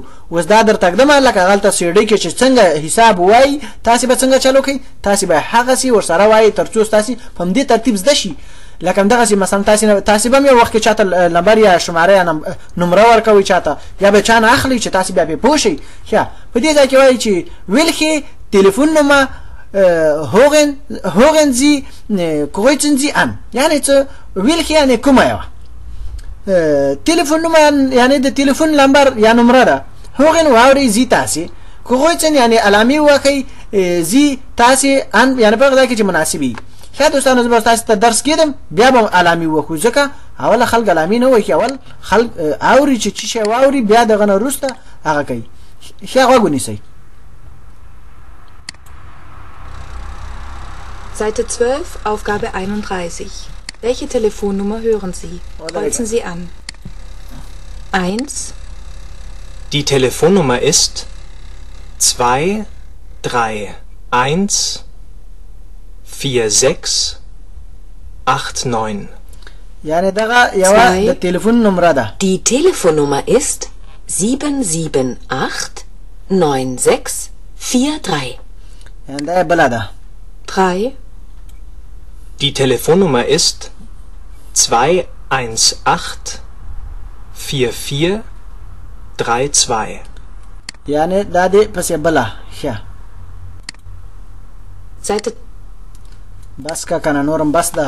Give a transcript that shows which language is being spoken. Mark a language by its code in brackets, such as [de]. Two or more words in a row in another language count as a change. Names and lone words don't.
[ps] اوس دا درته ږدم لکه هغلته سیډۍ کې چې څنګه حساب وایي تاسې به څنګه چلو کوئ. تاسې به هغسې ورسره وایي تر څو ستاسې په همدې ترتیب زده شي. لکه همدغسې مثلا تاسې به هم یو وخت کې چاته نمبر یا شماره یا نمره ورکوئ چاته یا به چا نه اخلئ چې تاسې بیا پرې پوه شئ. ښه په دې ځای کې وایي چې [de] welche Telefonnummer hören Sie kreuzen Sie an. [ps] یعنې څه welche یعنې کومه یوه تلیفون یعنې د تلیفون لمبر یا نمره ده. هوغن واوري زی تاسې kreuzen یعنې علامې ووهئ. زی تاسې ان یعنې په هغه ځای کې چې مناسب وي. ښه دوستانو زه به تاسې ته درس کېدم بیا به علامې ووهو ځکه اوله خلک علامې نه وایي. اول خلک اوري چې څه شی واوري بیا دغه نه وروسته هغه کوي. ښه غوږ ونیسئ. [de] Seite 12, Aufgabe 31. Welche Telefonnummer hören Sie? Kreuzen Sie an. 1. Die Telefonnummer ist 2 3 1 4 6 8 9. [ps] یعنی دغه یوه د تلیفون نمره ده. [de] Die Telefonnummer ist 778 96 43. [ps] یعنی دا بله ده. 3. [de] Die Telefonnummer ist 218 44 32. [ps] یعنی دا دې پسې بله. ښه Seite بس که کنه نورم بس ده.